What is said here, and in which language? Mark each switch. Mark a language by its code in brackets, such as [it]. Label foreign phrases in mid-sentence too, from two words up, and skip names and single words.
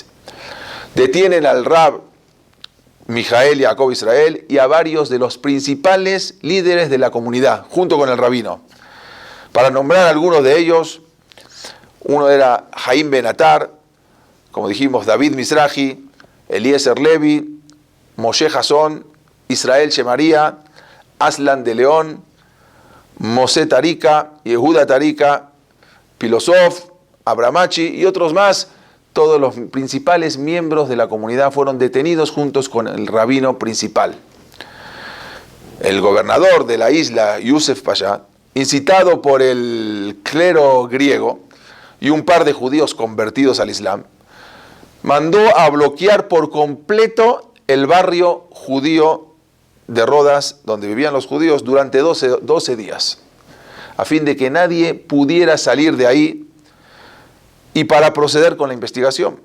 [es] Detienen al Rab Mijael Yaakov Israel y a varios de los principales líderes de la comunidad, junto con el rabino. Para nombrar a algunos de ellos, uno era Jaim Benatar, como dijimos, David Mizrahi, Eliezer Levi, Moshe Hasson, Israel Shemaría, Aslan de León, Mosé Tarika, Yehuda Tarika, Pilosov, Abramachi y otros más. Todos los principales miembros de la comunidad fueron detenidos juntos con el rabino principal. El gobernador de la isla, Yusef Pasha, incitado por el clero griego y un par de judíos convertidos al Islam, mandó a bloquear por completo el barrio judío de Rodas, donde vivían los judíos, durante 12 días, a fin de que nadie pudiera salir de ahí y para proceder con la investigación.